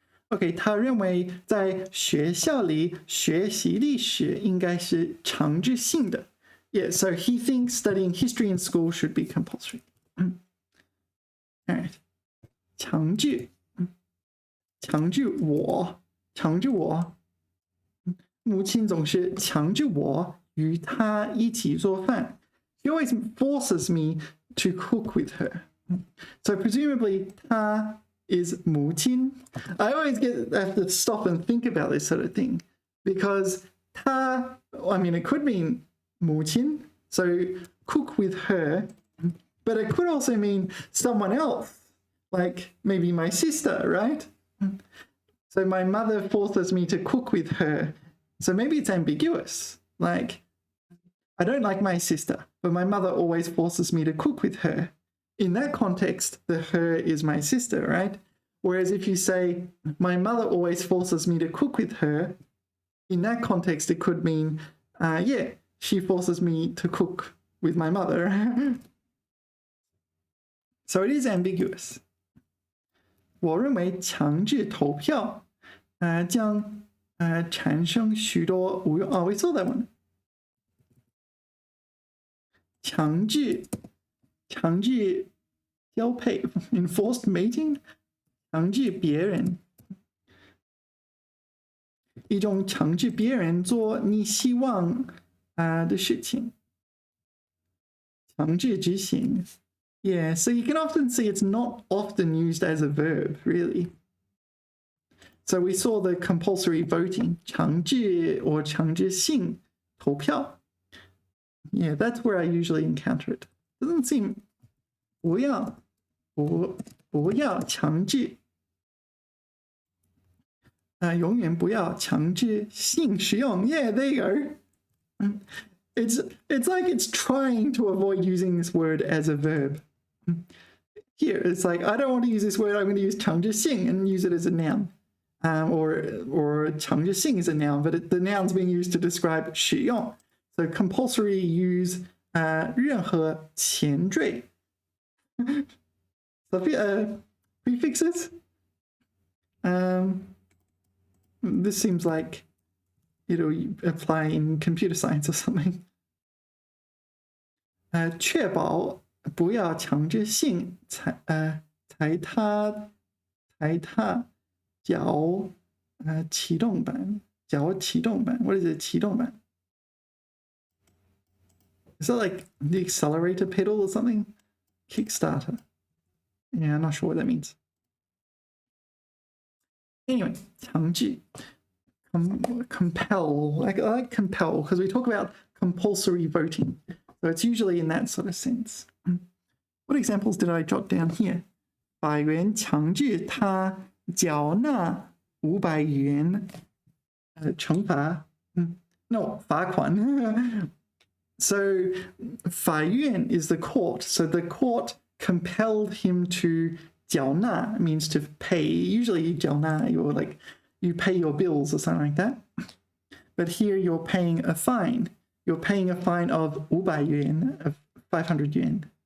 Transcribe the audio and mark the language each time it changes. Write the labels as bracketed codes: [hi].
[en] OK, [zh] 他认为在学校里学习历史应该是强制性的. [en] Yeah, so he thinks studying history in school should be compulsory. All right. [zh] 强制. 强制我.强制我. 母亲总是强制我与她一起做饭. [en] She always forces me to cook with her. So presumably, 她 is 母亲. I always have to stop and think about this sort of thing because 她, I mean, it could mean 母亲, so cook with her, but it could also mean someone else, like maybe my sister, right? So my mother forces me to cook with her. So maybe it's ambiguous. Like, I don't like my sister, but my mother always forces me to cook with her. In that context, the her is my sister, right? Whereas if you say, my mother always forces me to cook with her, in that context, it could mean, yeah, she forces me to cook with my mother. So it is ambiguous. [zh] 我认为强制投票将产生许多无用. [en] Oh, we saw that one. [zh] 强制交配 [en] enforced mating. [zh] 强制别人. 一种强制别人做你希望的事情. 强制执行. [en] Yeah, so you can often see it's not often used as a verb, really. So we saw the compulsory voting, 强制 or [zh] 强制性投票. [en] Yeah, that's where I usually encounter it. Doesn't seem [zh] 不要强制. 永远不要强制性使用. [en] Yeah, there you go. It's like it's trying to avoid using this word as a verb. Here, it's like, I don't want to use this word, I'm going to use 强制性 and use it as a noun. Or 强制性 is a noun, but the noun's being used to describe 使用. So compulsory use [zh] 任何前缀. [en] So prefixes. This seems like it'll apply in computer science or something. [zh] 确保不要强制性踩踏脚启动板 [en] What is it? 启动板 Is that like the accelerator pedal or something? Kickstarter. Yeah, I'm not sure what that means. Anyway, 强制 compel. I like compel because we talk about compulsory voting. So it's usually in that sort of sense. What examples did I jot down here? [zh] 法院强制他缴纳500元惩罚 No, 罚款 [en] So 法院 is the court. So the court compelled him to 缴纳 means to pay. Usually 缴纳 you're like you pay your bills or something like that. But here you're paying a fine. You're paying a fine of 500元 of 500 yuan.